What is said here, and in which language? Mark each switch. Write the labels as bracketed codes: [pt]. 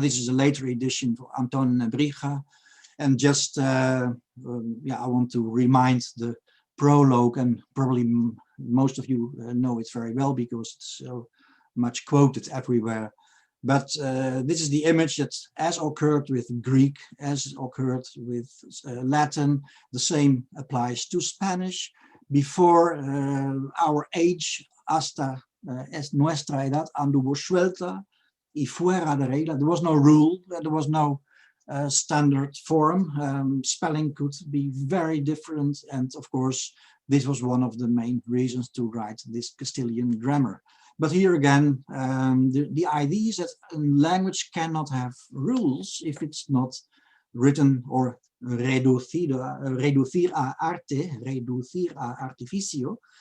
[en] This is a later edition for Antonio de Nebrija. And just, I want to remind the prologue, and probably most of you know it very well because it's so much quoted everywhere. But this is the image that, as occurred with Greek, as occurred with Latin, the same applies to Spanish. Before our age, [es] hasta es nuestra edad, anduvo suelta y fuera de regla. [en] There was no rule, there was no standard form. Spelling could be very different, and of course, this was one of the main reasons to write this Castilian grammar. But here again, the idea is that a language cannot have rules if it's not written or [es] reducir a arte, reducir a artificio.